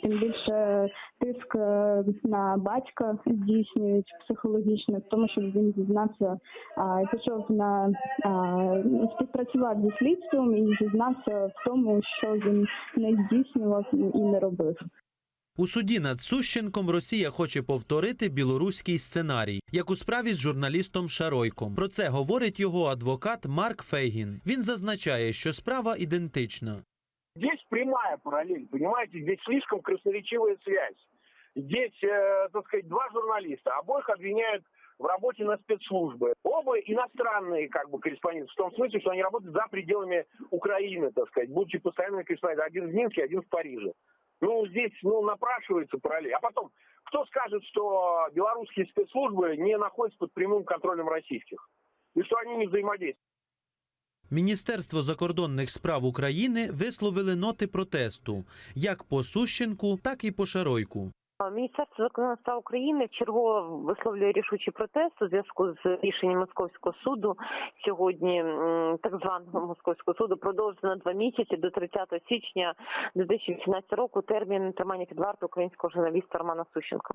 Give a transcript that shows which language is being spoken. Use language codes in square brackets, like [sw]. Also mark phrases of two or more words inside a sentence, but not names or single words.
[uk] Тим більше тиск на батька здійснюють психологічно, в тому, щоб він зізнався, пішов співпрацював зі слідством і зізнався в тому, що він не здійснював і не робив. У суді над Сущенком Росія хоче повторити білоруський сценарій, як у справі з журналістом Шаройком. Про це говорить його адвокат Марк Фейгін. Він зазначає, що справа ідентична. [ru] Здесь прямая параллель, понимаете, здесь слишком красноречивая связь. Здесь, так сказать, два журналиста, обоих обвиняют в работе на спецслужбы. Оба иностранные корреспонденты, в том смысле, что они работают за пределами Украины, так сказать, будучи постоянными корреспондентами. Один в Минске, один в Париже. Здесь, напрашивается параллель. А потом, кто скажет, что белорусские спецслужбы не находятся под прямым контролем российских? И что они не взаимодействуют? [uk] Міністерство закордонних справ України висловили ноти протесту як по Сущенку, так і по Шаройку. Міністерство закордонних справ України вчергово висловлює рішучий протест у зв'язку з рішенням Московського суду. Сьогодні так званого Московського суду продовжено на 2 місяці до 30 січня 2018 року термін тримання під вартою українського журналіста Романа Сущенка.